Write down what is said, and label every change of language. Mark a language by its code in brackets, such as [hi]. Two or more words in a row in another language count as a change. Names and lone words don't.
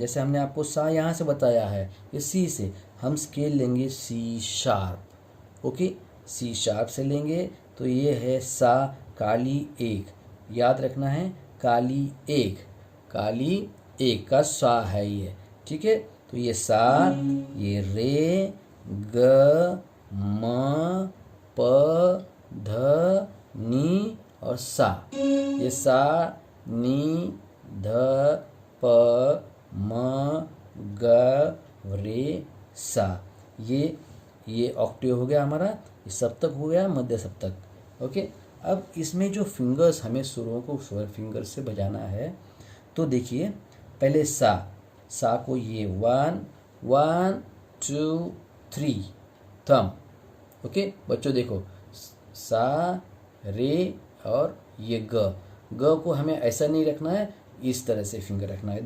[hi] जैसे हमने आपको सा यहाँ से बताया है, ये सी से हम स्केल लेंगे [en] C sharp. [hi] ओके, [en] C sharp [hi] से लेंगे तो ये है सा काली 1, याद रखना है काली 1, काली 1 का सा है ये। ठीक है, तो ये सा, ये रे ग म प ध नी और सा, ये सा नी ध प म ग रे सा, ये ऑक्टेव हो गया हमारा, ये सप्तक हो गया, मध्य सप्तक। ओके, अब इसमें जो फिंगर्स हमें सुरों को स्वर फिंगर से बजाना है, तो देखिए पहले सा को ये 1 1 2 3 थम। ओके बच्चों देखो, सा रे और ये ग को हमें ऐसा नहीं रखना है, इस तरह से फिंगर रखना है।